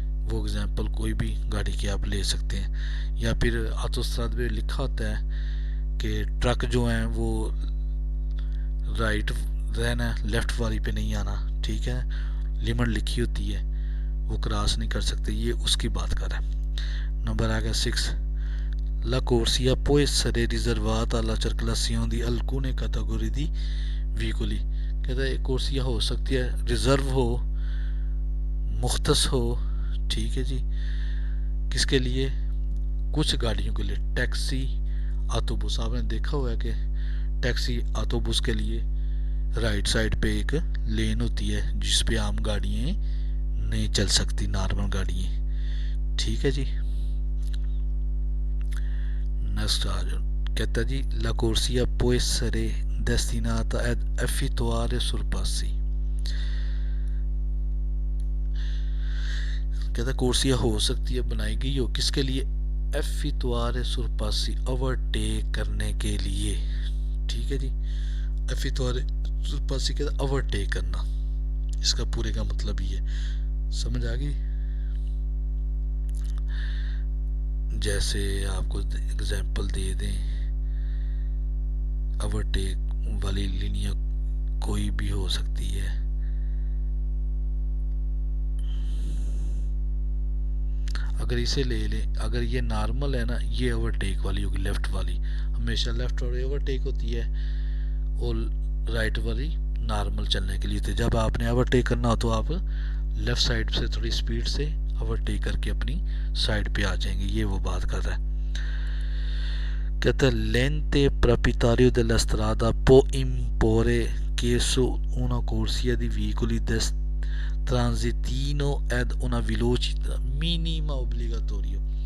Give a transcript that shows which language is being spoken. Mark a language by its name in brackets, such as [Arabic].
[Hindi] वो एग्जांपल कोई भी गाड़ी की आप ले सकते हैं। या फिर ऑटोस्ट्राद पे लिखा होता है कि ट्रक जो हैं वो राइट रहना, लेफ्ट वाली पे नहीं आना, ठीक है। लिमिट लिखी होती है, वो क्रॉस नहीं कर सकते, ये उसकी बात कर रहा है। नंबर आ गया 6, [Italian] La corsia può essere riservata alla circolazione di alcune categorie di veicoli। [Hindi] कहता है कोर्सिया हो सकती है रिजर्व हो, मुख्तस हो, ठीक है जी। किसके लिए, कुछ गाड़ियों के लिए। टैक्सी, ऑटोबस, आपने देखा हुआ है कि टैक्सी ऑटोबस के लिए राइट साइड पे एक लेन होती है जिस पे आम गाड़ियाँ नहीं चल सकती, नॉर्मल गाड़ियाँ, ठीक है जी। नेक्स्ट आ जाओ, कहता जी [Italian] La corsia può essere destinata ad effettuare sorpassi। [Hindi] कहता है कोर्सिया हो सकती है बनाई गई हो किसके लिए, एफितवार सुरपासी ओवरटेक करने के लिए। ठीक है जी, एफितवार सुरपासी कहता ओवरटेक करना, इसका पूरे का मतलब ये समझ आ गई। जैसे आपको एग्जांपल दे दें, ओवरटेक वाली लिनिया कोई भी हो सकती है। अगर इसे ले लें, अगर ये नॉर्मल है ना, ये ओवरटेक वाली होगी लेफ्ट वाली, हमेशा लेफ्ट वाली ओवरटेक होती है और राइट वाली नॉर्मल चलने के लिए। तो जब आपने ओवरटेक करना हो तो आप लेफ्ट साइड से थोड़ी स्पीड से ओवरटेक करके अपनी साइड पे आ जाएंगे, ये वो बात कर रहा है। कहता है [Italian] lente proprietario della strada può imporre che su una corsia di veicoli transitino ad una velocità minima obbligatoria।